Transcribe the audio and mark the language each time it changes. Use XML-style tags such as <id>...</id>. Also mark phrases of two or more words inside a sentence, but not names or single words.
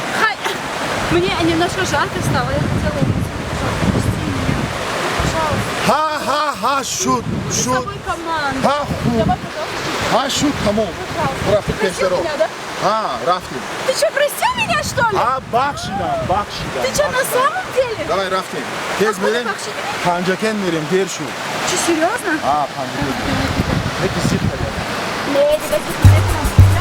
<ru>Мне немножко жарко стало, я хотела</ru> <tg>ها شد</tg> <ru>с собой команду.</ru> <tg>ها خوب ها شد تمام رفت پیش رو رفتیم</tg> <ru>Ты что, простил меня, что ли?</ru> <tg>بخشیدم</tg> <ru>Ты что, на самом деле?</ru> <tg>давай رفتیم تیز میریم پنجکن میریم دیر شد</tg> <ru>Что, серьезно?</ru> <tg>پنجکن یکی سیب خرید</tg> <ru>Нет, это не</ru>